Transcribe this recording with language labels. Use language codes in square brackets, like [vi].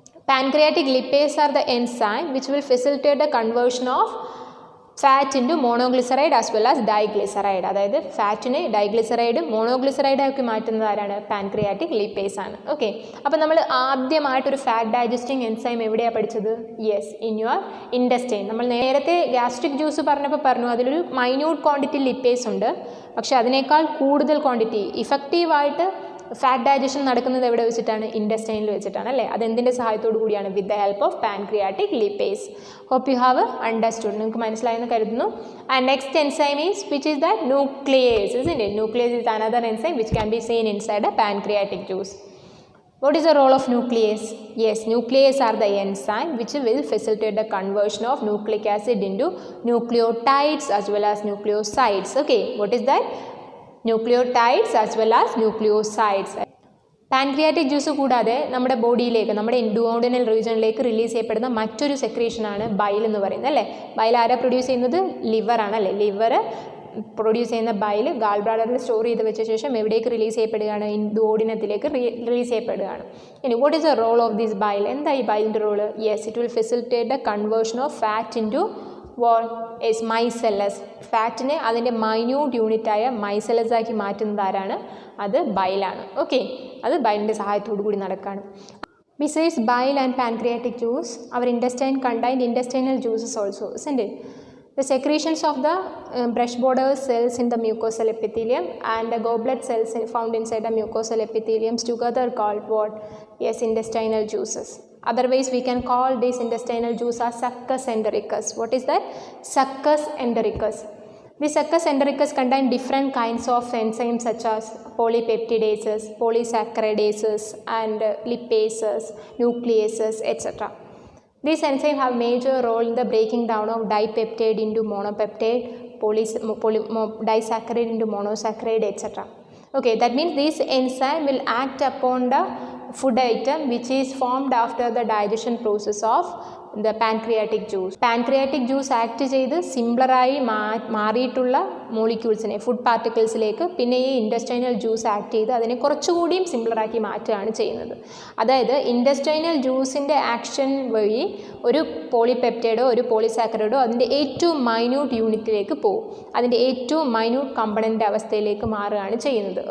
[en] Pancreatic lipase are the enzyme which will facilitate the conversion of fat into monoglyceride as well as diglyceride. [ml] അതായത് ഫാറ്റിനെ ഡൈഗ്ലിസറൈഡ് മോണോഗ്ലിസറൈഡ് ആക്കി മാറ്റുന്നത് ആരാണ്? Pancreatic lipase ആണ്. Okay, അപ്പോൾ നമ്മൾ ആദ്യമായിട്ടൊരു ഫാറ്റ് ഡൈജസ്റ്റിംഗ് എൻസൈം എവിടെയാണ് പഠിച്ചത്? [en] Yes, in your intestine. [ml] നമ്മൾ നേരത്തെ ഗ്യാസ്ട്രിക് ജ്യൂസ് പറഞ്ഞപ്പോൾ പറഞ്ഞു അതിലൊരു മൈന്യൂട്ട് ക്വാണ്ടിറ്റി ലിപ്പേസ് ഉണ്ട്. പക്ഷേ അതിനേക്കാൾ കൂടുതൽ ക്വാണ്ടിറ്റി ഇഫക്റ്റീവായിട്ട് ഫാറ്റ് ഡൈജഷൻ നടക്കുന്നത് എവിടെ വെച്ചിട്ടാണ്? ഇൻറ്റസ്റ്റൈനിൽ വെച്ചിട്ടാണ് അല്ലേ? അതെന്തിൻ്റെ സഹായത്തോടു കൂടിയാണ്? [en] With the help of pancreatic lipase. Hope you have understood. [ml] നിങ്ങൾക്ക് മനസ്സിലായെന്ന് കരുതുന്നു. [en] And next enzyme is which is that nuclease, isn't it? Nuclease is another enzyme which can be seen inside a pancreatic juice. What is the role of nuclease? Yes, nuclease are the enzyme which will facilitate the conversion of nucleic acid into nucleotides as well as nucleosides. Okay, what is that? Nucleotides as well as nucleosides. [ml] Pancreatic juice കൂടാതെ നമ്മുടെ ബോഡിയിലേക്ക്, നമ്മുടെ ഡുയോഡിനൽ റീജിയനിലേക്ക് release ചെയ്യപ്പെടുന്ന മറ്റൊരു സെക്രീഷനാണ് bile എന്ന് പറയുന്നത് അല്ലേ? Bile ആരാ produce ചെയ്യുന്നത്? ലിവറാണ് അല്ലേ? ലിവർ പ്രൊഡ്യൂസ് ചെയ്യുന്ന ബൈൽ ഗാൾ ബ്ലാഡറിൽ സ്റ്റോർ ചെയ്ത് വെച്ച ശേഷം എവിടേക്ക് റിലീസ് ചെയ്യപ്പെടുകയാണ്? ഡുയോഡിനത്തിലേക്ക് റിലീസ് ചെയ്യപ്പെടുകയാണ്. ഇനി [en] What is the role of this bile? [ml] എന്താ ഈ ബൈലിൻ്റെ role? [en] Yes, it will facilitate the conversion of fat into is micelles. [ml] ഫാറ്റിനെ അതിൻ്റെ മൈന്യൂട്ട് യൂണിറ്റായ മൈസെല്ലസ് ആക്കി മാറ്റുന്നത് ആരാണ്? അത് ബൈലാണ്. ഓക്കെ, അത് ബൈലിൻ്റെ സഹായത്തോടു കൂടി നടക്കുകയാണ്. [en] Besides bile and pancreatic juice, our intestine contained intestinal juices also, isn't it? The secretions of the brush border cells in the mucosal epithelium and the goblet cells found inside the mucosal epitheliums together called what? Yes, intestinal juices. Otherwise, we can call this intestinal juice as succus entericus. What is that? Succus entericus. This succus entericus contain different kinds of enzymes such as polypeptidases, polysaccharidases, and lipases, nucleases, etc. These enzymes have major role in the breaking down of dipeptide into monopeptide, disaccharide into monosaccharide, etc. Okay, that means this enzyme will act upon the food item which is formed after the digestion process of the pancreatic juice. [ml] Pancreatic juice act ചെയ്ത് സിംപ്ലറായി മാറിയിട്ടുള്ള മോളിക്യൂൾസിനെ, food പാർട്ടിക്കിൾസിലേക്ക് പിന്നെ ഈ intestinal juice act ചെയ്ത് അതിനെ കുറച്ചുകൂടിയും സിംപ്ലറാക്കി മാറ്റുകയാണ് ചെയ്യുന്നത്. അതായത് intestinal ജ്യൂസിൻ്റെ action വഴി ഒരു പോളിപെപ്റ്റൈഡോ ഒരു പോളിസാക്കറൈഡോ അതിൻ്റെ ഏറ്റവും മൈന്യൂട്ട് യൂണിറ്റിലേക്ക് പോകും, അതിൻ്റെ ഏറ്റവും മൈന്യൂട്ട് കമ്പണൻ്റ് അവസ്ഥയിലേക്ക് മാറുകയാണ് ചെയ്യുന്നത്.